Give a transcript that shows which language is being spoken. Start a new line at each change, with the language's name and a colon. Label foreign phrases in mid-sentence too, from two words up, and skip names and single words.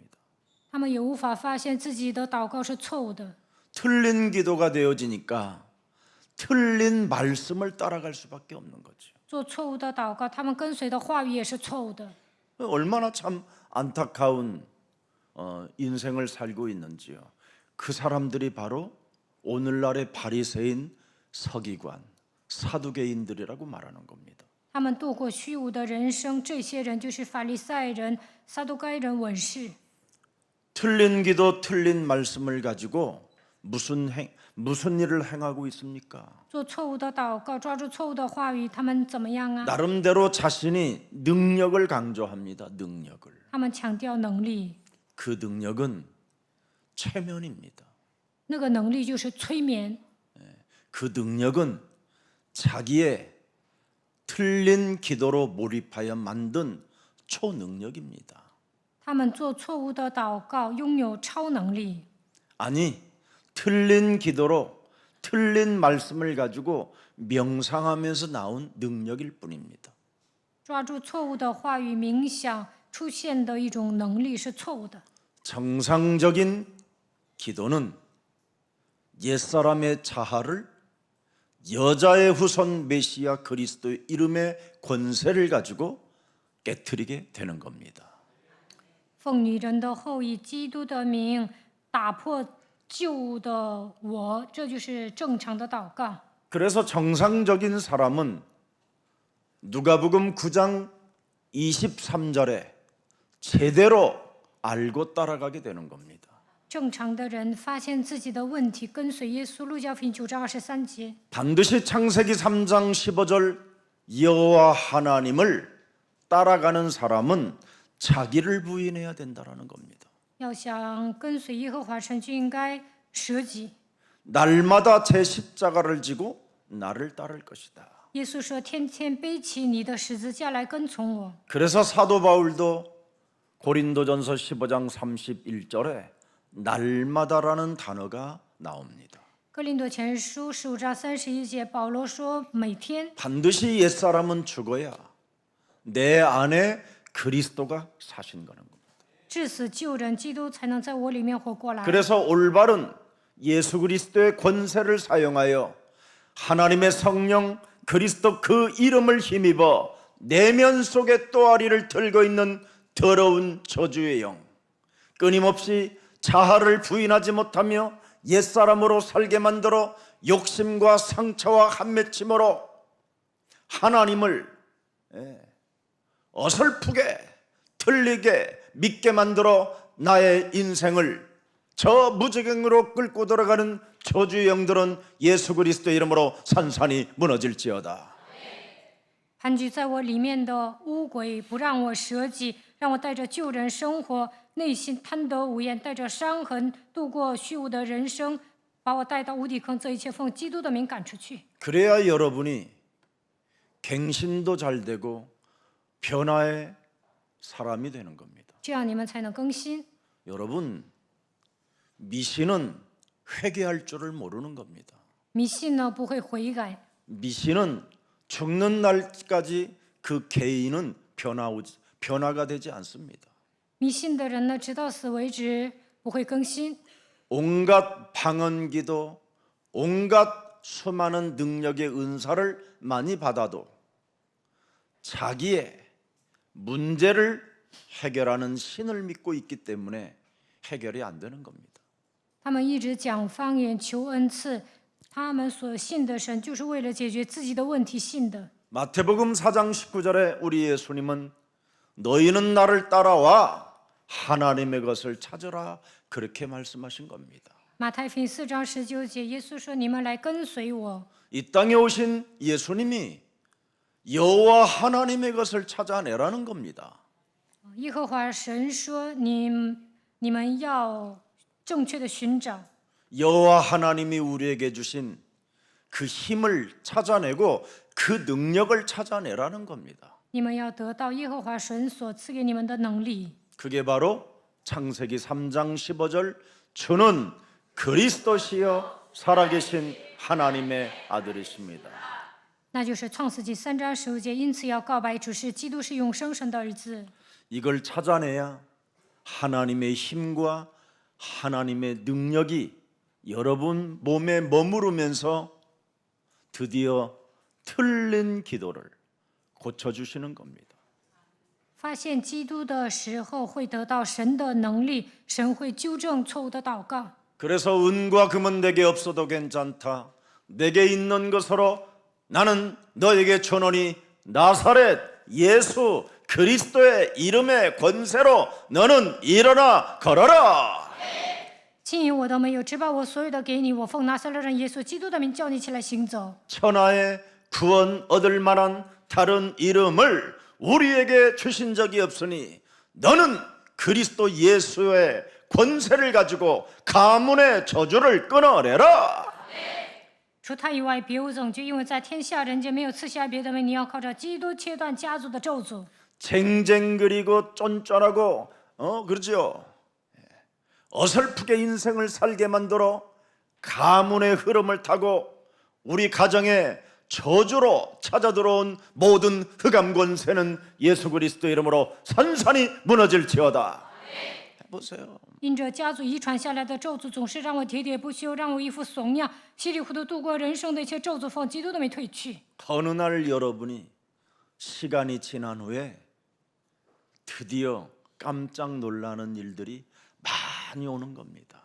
Chinese: 他们也无法发现自己的祷告是错误的。
Korean: 틀린 기도가 되어지니까 틀린 말씀을 따라갈 수밖에 없는 거죠.
Chinese: 做错误的祷告，他们跟随的话语也是错误的。
Korean: 얼마나 참 안타까운 인생을 살고 있는지요. 그 사람들이 바로 오늘날의 바리새인, 서기관, 사두개인들이라고 말하는 겁니다.
Chinese: 他们度过虚无的人生，这些人就是法利赛人、撒都该人、文士。
Korean: 틀린 기도, 틀린 말씀을 가지고 무슨 일을 행하고 있습니까?
Chinese: 做错误的祷告，抓住错误的话语，他们怎么样啊？
Korean: 나름대로 자신이 능력을 강조합니다. 능력을.
Chinese: 他们强调能力，
Korean: 그 능력은 최면입니다.
Chinese: 那个能力就是催眠，
Korean: 그 능력은 자기의 틀린 기도로 몰입하여 만든 초능력입니다.
Chinese: 他们做错误的祷告，拥有超能力。
Korean: 아니, 틀린 기도로 틀린 말씀을 가지고 명상하면서 나온 능력일 뿐입니다.
Chinese: 抓住错误的话语冥想出现的一种能力是错误的。
Korean: 정상적인 기도는 옛사람의 자아를 여자의 후손 메시아 그리스도의 이름의 권세를 가지고 깨트리게 되는 겁니다.
Chinese: 奉女人的后裔，基督的名，打破旧的我，这就是正常的祷告。
Korean: 그래서 정상적인 사람은 누가복음 9장 23절에 제대로 알고 따라가게 되는 겁니다.
Chinese: 正常的人发现自己的问题，跟随耶稣。路加福音9章23节，
Korean: 반드시 창세기 3장 15절 여호와 하나님을 따라가는 사람은 자기를 부인해야 된다라는 겁니다.
Chinese: 要想跟随耶和华神，就应该舍己。
Korean: 날마다 제 십자가를 지고 나를 따를 것이다.
Chinese: 耶稣说：“天天背起你的十字架来跟从我。”
Korean: 그래서 사도 바울도 고린도전서 15장 31절에 날마다라는 단어가 나옵니다.
Chinese: 哥林多前书15章31节，保罗说：“每天
Korean: 반드시 옛사람은 죽어야 내 안에 그리스도가 사신 거는 겁니다.
Chinese: 致死旧人，基督才能在我里面活过来。”
Korean: 그래서 올바른 예수 그리스도의 권세를 사용하여 하나님의 성령 그리스도 그 이름을 힘입어 내면 속에 또아리를 들고 있는 더러운 저주의 영, 끊임없이 자아를 부인하지 못하며 옛사람으로 살게 만들어 욕심과 상처와 한맺힘으로 하나님을 어설프게 틀리게 믿게 만들어 나의 인생을 저 무지경으로 끌고 들어가는 저주의 영들은 예수 그리스도의 이름으로 산산이 무너질지어다.
Chinese: 盘踞在我里面的污鬼，不让我舍己，让我带着旧人生活，内心贪得无厌，带着伤痕度过虚无的人生，把我带到无底坑。这一切奉基督的名赶出去。
Korean: 그래야 여러분이 갱신도 잘 되고 변화의 사람이 되는 겁니다.
Chinese: 这样你们才能更新。
Korean: 여러분, 미신은 회개할 줄을 모르는 겁니다.
Chinese: 迷信呢不会悔改，
Korean: 미신은 죽는 날까지 그 개인은 변화가 되지 않습니다.
Chinese: 迷信的人呢直到死为止不不会更新。
Korean: 온갖 방언기도, 온갖 수많은 능력의 은사를 많이 받아도 자기의 문제를 해결하는 신을 믿고 있기 때문에 해결이 안 되는 겁니다.
Chinese: 他们一直讲方言求恩赐，他们所信的神就是为了解决自己的问题信的。
Korean: 마태복음 4장 19절에 우리 예수님은 너희는 나를 따라와 하나님의 것을 찾으라 그렇게 말씀하신 겁니다.
Chinese: 马太福音4章19节，耶稣说：“你们来跟随我。”
Korean: 이 땅에 오신 예수님이 여호와 하나님의 것을 찾아내라는 겁니다.
Chinese: 耶和华神说：“你们要正确的寻找。”
Korean: 여호와 하나님이 우리에게 주신 그 힘을 찾아내고 그 능력을 찾아내라는 겁니다.
Chinese: 你们要得到耶和华神所赐给你们的能力。
Korean: 그게 바로 창세기 3장 15절 주는 그리스도시여 살아계신 하나님의 아들이십니다.
Chinese: 那就是创世纪3章15节，因此要告白主是基督是永生神的儿子。
Korean: 이걸 찾아내야 하나님의 힘과 하나님의 능력이 여러분 몸에 머무르면서 드디어 틀린 기도를 고쳐주시는 겁니다.
Chinese: 发现基督的时候，会得到神的能力，神会纠正错误的祷告。
Korean: 그래서 은과 금은 내게 없어도 괜찮다. 내게 있는 것으로 나는 너에게 전하니 나사렛 예수 그리스도의 이름의 권세로 너는 일어나 걸어라.
Chinese: 金银我都没有，只把我所有的给你。我奉拿撒勒人耶稣基督的名叫你起来行走。
Korean: 천하에 구원 얻을 만한 다른 이름을 우리에게 주신 적이 없으니 너는 그리스도 예수의 권세를 가지고 가문의 저주를 끊어내라.
Chinese: 除他以外，别无总局，因为在天下人间没有赐下别的名，你要靠着基督切断家族的咒诅。
Korean: 쟁쟁그리고 쫀쫀하고 그렇죠. 어설프게 인생을 살게 만들어 가문의 흐름을 타고 우리 가정에 저주로 찾아 들어온 모든 흑암 권세는 예수 그리스도 이름으로 산산이 무너질지어다. 보세요.
Chinese: 因着家族遗传下来的咒诅，总是让我喋喋不休，让我一副怂样，稀里糊涂度过人生的一切咒诅，奉基督的名退去。
Korean: 어느 날 여러분이 시간이 지난 후에 드디어 깜짝 놀라는 일들이 많이 오는 겁니다.